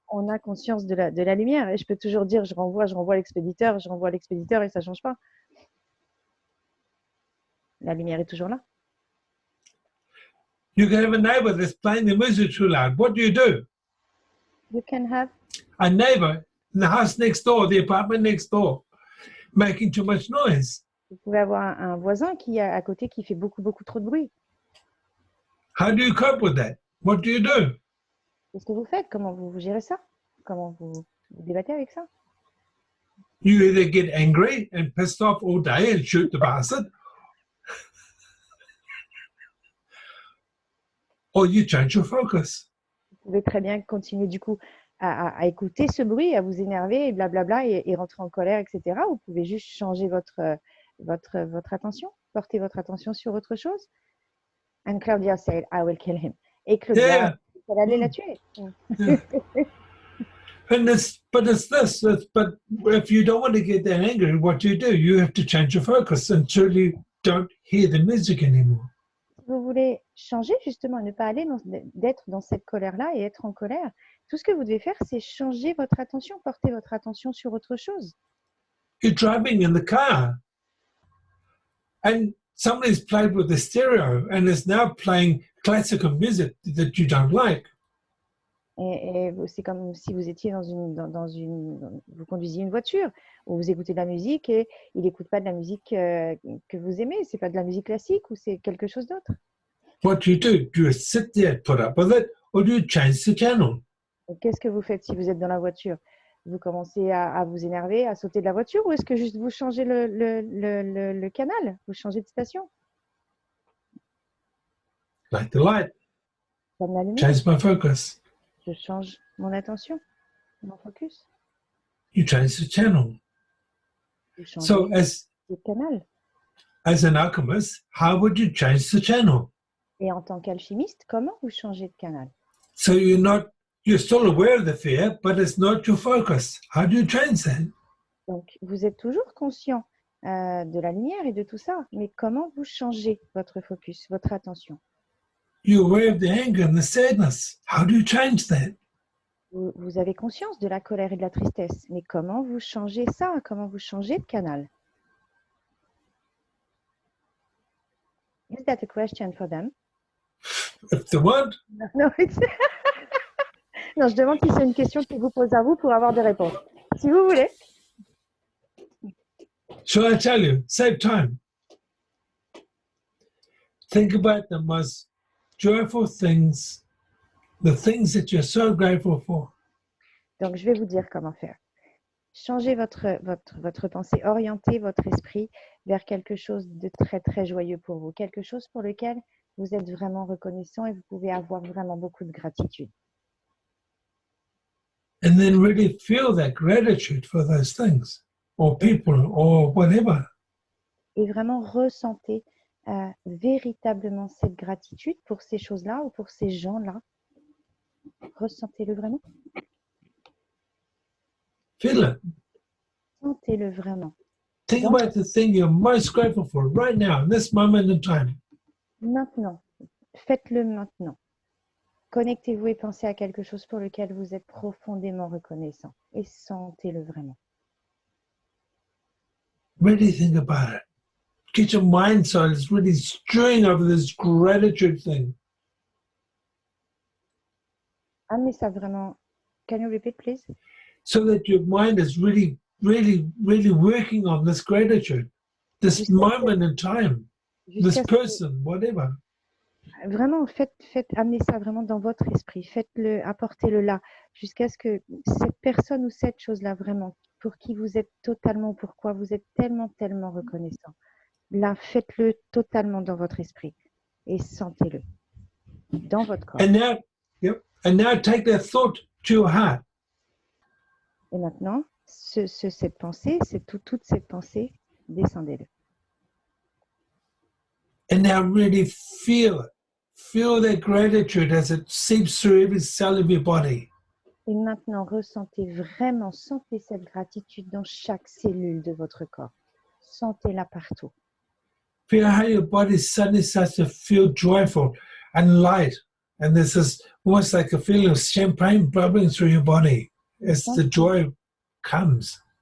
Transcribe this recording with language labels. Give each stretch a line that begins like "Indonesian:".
French: on a conscience de la lumière et je peux toujours dire je renvoie à l'expéditeur et ça ne change pas. La lumière est toujours là.
English: You can have a neighbor that's playing the music too loud. What do? You can have A neighbor in the house next door, the apartment next door, making too much noise.
French: Vous pouvez avoir un voisin qui est à côté qui fait beaucoup trop de bruit.
English: How do you cope with that? What do you do?
French: Qu'est-ce que vous faites? Comment vous gérez ça? Comment vous débattez avec ça?
English: You either get angry and pissed off all day and shoot the bastard, or you change your focus.
French: Vous pouvez très bien continuer du coup à écouter ce bruit, à vous énerver et blablabla et rentrer en colère, etc. Vous pouvez juste changer votre attention, porter votre attention sur autre chose.
English: And Claudia said, I will kill him.
French: Et Claudia,
English: Yeah.
French: elle allait la tuer.
English: But if you don't want to get that angry, what do? You have to change your focus until you don't hear the music anymore.
French: Si vous voulez changer justement, ne pas aller d'être dans cette colère-là et être en colère, tout ce que vous devez faire, c'est changer votre attention, porter votre attention sur autre chose.
English: You're driving in the car and somebody's played with the stereo and is now playing classical music that you don't like.
French: Et c'est comme si vous étiez vous conduisiez une voiture où vous écoutez de la musique et il n'écoute pas de la musique que vous aimez. C'est pas de la musique classique ou c'est quelque chose d'autre.
English: What do? Do you sit there, put up with it, or do you change the channel?
French: Qu'est-ce que vous faites si vous êtes dans la voiture? Vous commencez à vous énerver, à sauter de la voiture ou est-ce que juste vous changez le canal? Vous changez de station?
English: Like the light,
French: Comme la lumière,
English: change my focus.
French: je change mon attention, mon focus.
English: You change the channel.
French: Vous changez
English: So
French: le canal.
English: as an alchemist, how would you change the channel?
French: Et en tant qu'alchimiste, comment vous changez de canal?
English: So you're still aware of the fear, but it's not your focus. How do you change that?
French: Donc, vous êtes toujours conscient de la lumière et de tout ça, mais comment vous changez votre focus, votre attention?
English: You're aware of the anger and the sadness. How do you change that?
French: Vous avez conscience de la colère et de la tristesse, mais comment vous changez ça? Comment vous changez de canal?
English: Is that a question for them? If the what?
French: Non, non, je demande si c'est une question qu'ils vous posent à vous pour avoir des réponses. Si vous voulez.
English: Shall I tell you? Save time. Think about the most joyful things, the things that you're so grateful for.
French: Donc, je vais vous dire comment faire. Changez votre pensée, orientez votre esprit vers quelque chose de très, très joyeux pour vous, quelque chose pour lequel vous êtes vraiment reconnaissant et vous pouvez avoir vraiment beaucoup de gratitude.
English: And then really feel that gratitude for those things, or people, or whatever.
French: Et vraiment ressentez véritablement cette gratitude pour ces choses-là ou pour ces gens-là. Ressentez-le vraiment.
English: Feel it.
French: Sentez-le vraiment.
English: Think about the thing you're most grateful for right now, in this moment in time.
French: Maintenant. Faites-le maintenant. Connectez-vous et pensez à quelque chose pour lequel vous êtes profondément reconnaissant. Et sentez-le vraiment.
English: Really think about it. Get your mind so it's really stewing over this gratitude thing.
French: Amenez ça vraiment.
English: Can you repeat, please? So that your mind is really, really, really working on this gratitude, this moment in time, this person, whatever.
French: Vraiment, amenez ça vraiment dans votre esprit. Faites-le, apportez-le là, jusqu'à ce que cette personne ou cette chose-là, vraiment, pour qui vous êtes totalement, pourquoi vous êtes tellement, tellement reconnaissant. Là, faites-le totalement dans votre esprit et sentez-le dans votre corps.
English: And now take that thought to your heart.
French: Et maintenant, cette pensée, toute cette pensée, descendez-le.
English: And now really feel it. Feel that gratitude as it seeps through every cell of your body.
French: Et maintenant, sentez cette gratitude dans chaque cellule de votre corps. Sentez-la partout.
English: Feel how your body suddenly starts to feel joyful and light. And there's this almost like a feeling of champagne bubbling through your body as the joy comes.